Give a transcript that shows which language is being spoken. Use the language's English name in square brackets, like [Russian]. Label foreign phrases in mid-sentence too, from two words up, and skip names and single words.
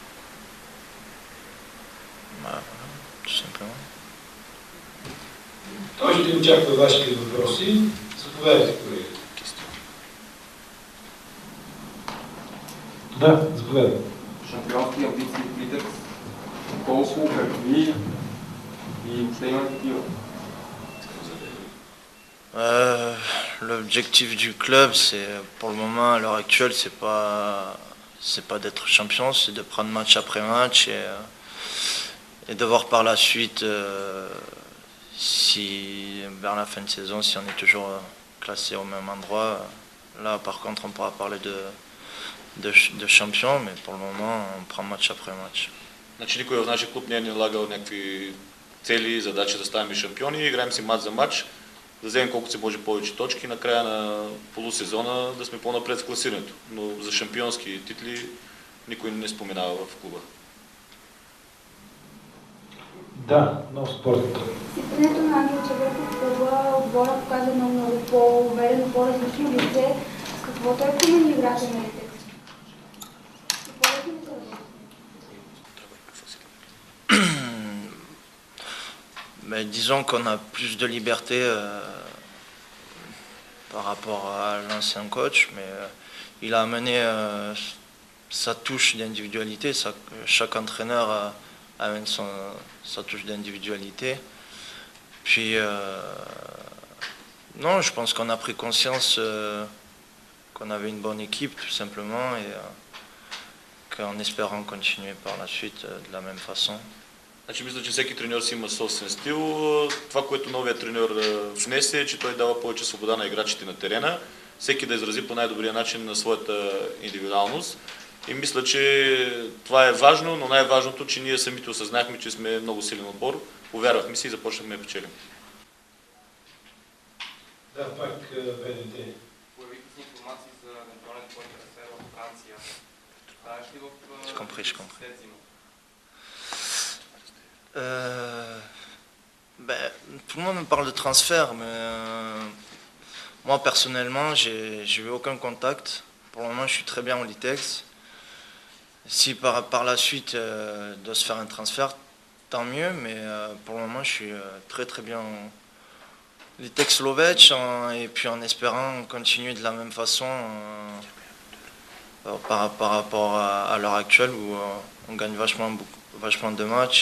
[Bulgarian] Той ще очаква вашите въпроси. Заповядайте, колеги. Да, заповядайте. Шампионски амбиции в Литец, колко, какви и въобще има такива? [French] L'objectif du club, c'est pour le moment, à l'heure actuelle, c'est pas d'être champion, c'est de prendre match après match et de voir par la suite si vers la fin de saison, si on est toujours classé au même endroit. Là, par contre, on pourra parler de champion, mais pour le moment, on prend match après match. [Bulgarian] Значи никой в нашия клуб не е налагал някакви цели и задачи да ставаме шампиони. Играем си матч за матч, да вземем колкото се може повече точки и на края на полусезона да сме по-напред в класирането. Но за шампионски титли никой не споменава в клуба. Да, много спорт. Сипането на Ангел Чевърков в клуба отбора показва много по-уверено, по-различно лице. С какво той промени играта на Литец? [French] Mais disons qu'on a plus de liberté par rapport à l'ancien coach, mais il a amené sa touche d'individualité. Chaque entraîneur amène sa touche d'individualité. Puis, non, je pense qu'on a pris conscience qu'on avait une bonne équipe, tout simplement, et qu'en espérant continuer par la suite de la même façon. [Bulgarian] Значи мисля, че всеки треньор си има собствен стил. Това, което новият треньор внесе, е, че той дава повече свобода на играчите на терена, всеки да изрази по най-добрия начин на своята индивидуалност. И мисля, че това е важно, но най-важното, че ние самите осъзнахме, че сме много силен отбор, повярвахме си и започнахме да печелим. Да, пак БНТ. Появиха се информации за евентуален твой трансфер в Франция. Знаеш ли в [French] Je comprends. Tout le monde me parle de transfert, mais moi personnellement, j'ai eu aucun contact. Pour le moment, je suis très bien au Litex. Si par la suite doit se faire un transfert, tant mieux, mais pour le moment, je suis très très bien au Litex Lovech, et puis en espérant continuer de la même façon par rapport à l'heure actuelle où on gagne vachement de matchs.